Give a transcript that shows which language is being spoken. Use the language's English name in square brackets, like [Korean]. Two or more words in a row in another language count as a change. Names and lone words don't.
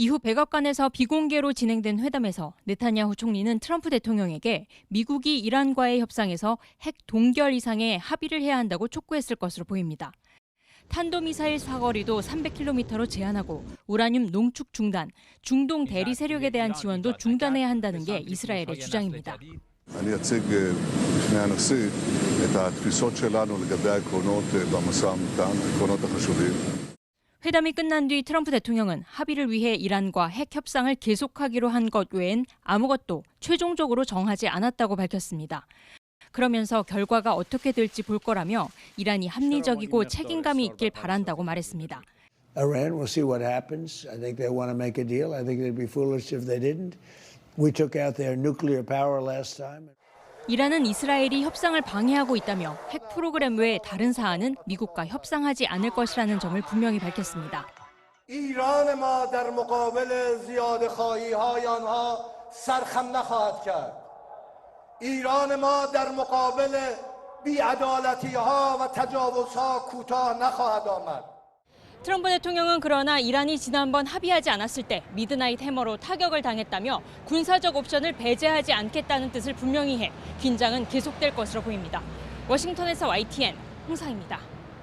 [Korean] 이후 백악관에서 비공개로 진행된 회담에서 네타냐후 총리는 트럼프 대통령에게 미국이 이란과의 협상에서 핵 동결 이상의 합의를 해야 한다고 촉구했을 것으로 보입니다. 탄도미사일 사거리도 300km로 제한하고 우라늄 농축 중단, 중동 대리 세력에 대한 지원도 중단해야 한다는 게 이스라엘의 주장입니다. [Hebrew] אני אציג בפני הנשיא את התפיסות שלנו לגבי העקרונות במשא ומתן, העקרונות החשובים. [Korean] 회담이 끝난 뒤 트럼프 대통령은 합의를 위해 이란과 핵 협상을 계속하기로 한 것 외엔 아무것도 최종적으로 정하지 않았다고 밝혔습니다. 그러면서 결과가 어떻게 될지 볼 거라며 이란이 합리적이고 책임감이 있길 바란다고 말했습니다. [English] Iran, we'll see what happens. I think they want to make a deal. I think they'd be foolish if they didn't. We took out their nuclear power last time. [Korean] 이란은 이스라엘이 협상을 방해하고 있다며 핵 프로그램 외에 다른 사안은 미국과 협상하지 않을 것이라는 점을 분명히 밝혔습니다. [Persian] ایران ما در مقابل زیادخواهی‌های آنها سرخم نخواهد کرد. ایران ما در مقابل بی‌عدالتی‌ها و تجاوزها کوتاه نخواهد آمد. [Korean] 트럼프 대통령은 그러나 이란이 지난번 합의하지 않았을 때 미드나잇 해머로 타격을 당했다며 군사적 옵션을 배제하지 않겠다는 뜻을 분명히 해 긴장은 계속될 것으로 보입니다. 워싱턴에서 YTN 홍상입니다.